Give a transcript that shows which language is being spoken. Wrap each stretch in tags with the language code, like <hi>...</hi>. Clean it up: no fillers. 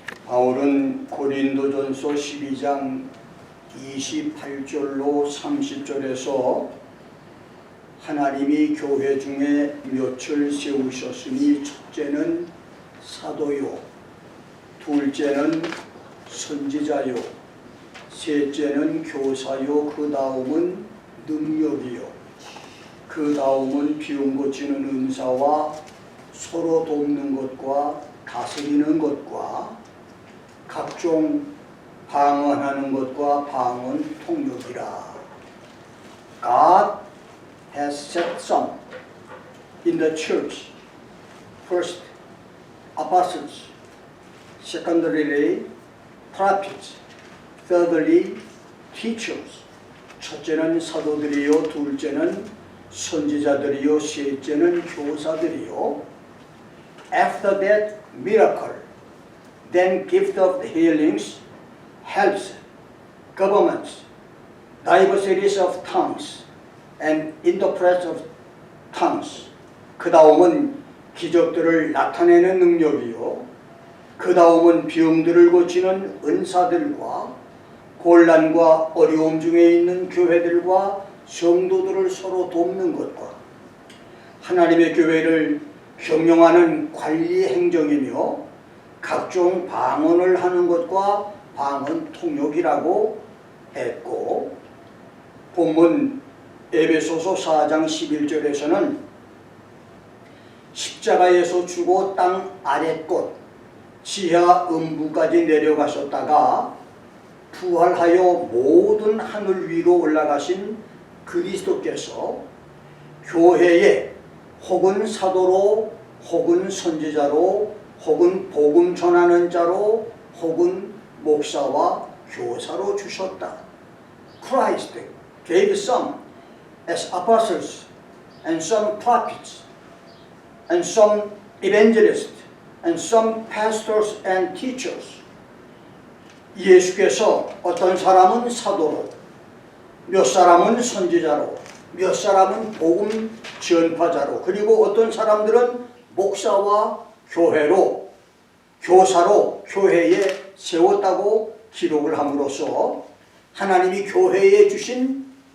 <ko>바울은 고린도전서 12장 28절로 30절에서 하나님이 교회 중에 몇을 세우셨으니 첫째는 사도요, 둘째는 선지자요, 셋째는 교사요, 그 다음은 능력이요, 그 다음은 비움 고치는 은사와 서로 돕는 것과 다스리는 것과 각종 방언하는 것과 방언 통역이라.</ko> <en>God has set some in the church. First, apostles. Secondarily, prophets. Thirdly, teachers.</en> <ko>첫째는 사도들이요, 둘째는 선지자들이요, 셋째는 교사들이요.</ko> <en>After that, miracle. Then gift of healings, helps, governments, diversities of tongues, and interprets of tongues.</en> <ko>그 다음은 기적들을 나타내는 능력이요, 그 다음은 병들을 고치는 은사들과 곤란과 어려움 중에 있는 교회들과 성도들을 서로 돕는 것과 하나님의 교회를 경영하는 관리 행정이며 각종 방언을 하는 것과 방언 통역이라고 했고, 본문 에베소서 4장 11절에서는 십자가에서 죽어 땅 아랫곳 지하 음부까지 내려가셨다가 부활하여 모든 하늘 위로 올라가신 그리스도께서 교회에 혹은 사도로 혹은 선지자로 혹은 복음 전하는 자로 혹은 목사와 교사로 주셨다.</ko> <en>Christ gave some as apostles and some prophets and some evangelists and some pastors and teachers.</en> <ko>예수께서 어떤 사람은 사도로, 몇 사람은 선지자로, 몇 사람은 복음 전파자로, 그리고 어떤 사람들은 목사와 교회로, 교사로 교회에 세웠다고 기록을 함으로써 하나님이 교회에 주신</ko>